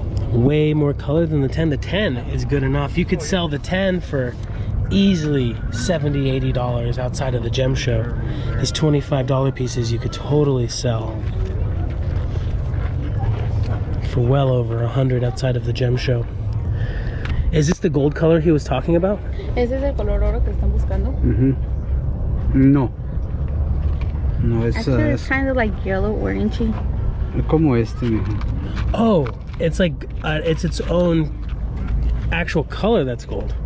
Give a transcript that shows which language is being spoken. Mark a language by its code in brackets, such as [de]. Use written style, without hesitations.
[en] Way more color than the 10. The 10 is good enough. You could sell the 10 for easily $70, $80 outside of the Gemshow. These $25 pieces you could totally sell for well over $100 outside of the Gemshow. Is this the gold color he was talking about? [es] ¿Ese es el color oro que están buscando? No. No, es [en] Actually, it's kind of like yellow, orangey. [es] como este, mija. [en] Oh, it's like it's its own actual color that's gold.